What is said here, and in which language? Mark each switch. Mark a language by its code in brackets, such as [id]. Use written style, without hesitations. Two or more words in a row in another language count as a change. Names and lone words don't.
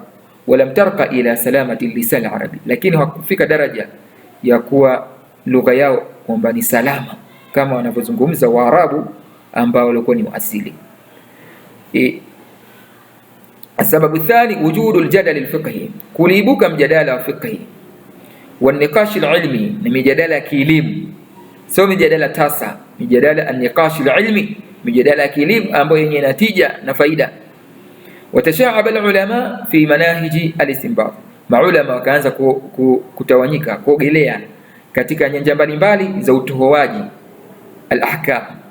[ar] ولم ترق إلى سلامة لسان العربي, [sw] lakini hawakufika daraja ya kuwa lugha yao kwamba ni salama kama wanavyozungumza Waarabu ambao walikuwa ni muasili. Sababu [ar] ثاني وجود الجدل الفقهي, [sw] kuliibuka mjadala wa fiqhi, [ar] والنقاش العلمي، [sw] مجادله kielimu, sio mijadala tasa, mijadala [ar] النقاش العلمي, [sw] mijadala kielimu ambayo yenye natija na faida. [ar] وتشعب العلماء في مناهج الاستنباط, [sw] maulama wakaanza kutawanyika, kuogelea katika nyanja mbalimbali za utohoaji al-ahkam.